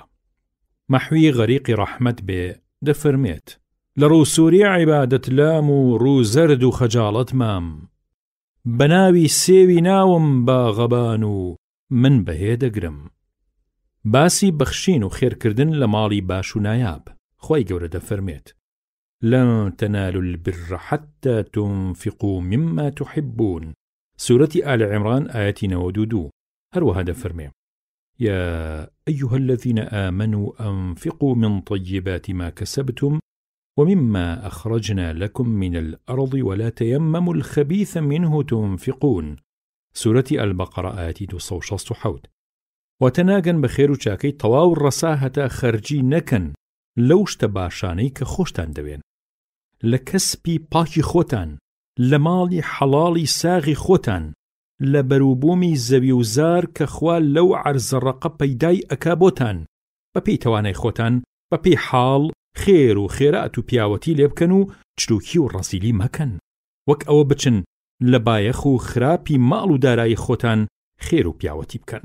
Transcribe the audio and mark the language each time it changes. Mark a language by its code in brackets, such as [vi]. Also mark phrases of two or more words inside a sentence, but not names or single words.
[ckb] مەحوی غەریقی ڕەحمەت بێ دەفەرمێت لە ڕووسوری عیبادەت لام و ڕووزەرد و خەجاڵەت مام بەناوی سێوی ناوم باغەبان و من بەهێ دەگرم. باسی بەخشین و خێرکردن لە ماڵی باش و نایاب. خۆی گەورە دەفەرمێت [ar] لن تنالوا البر حتى تنفقوا مما تحبون. سورة آل عمران آية 92. [ckb] هروها دەفەرمێ [ar] يا أيها الذين آمنوا أنفقوا من طيبات ما كسبتم ومما أخرجنا لكم من الأرض ولا تيمموا الخبيث منه تنفقون. سورة البقرة آية 267. [ckb] وتناگەن بەخێر و چاکەی تەواو ڕەسا هەتا خەرجی نەکەن لەو شتە باشانەی کە خۆشتان دەوێن لە کەسپی پاکی خۆتان لە ماڵی حەڵاڵی ساغی خۆتان لە بەرووبوومی زەوی و زار کە خوا لەو عەرزەڕەقە پەیدای ئەکا بۆتان بەپێی تەوانای خۆتان بەپێی حاڵ خێر و خێرات و پیاوەتی لێ بکەن و چروکی و ڕەزیلی مەکەن وەک ئەوە بچن لە بایەخ و خراپی ماڵ و دارایی خۆتان خێر و پیاوەتی بکەن.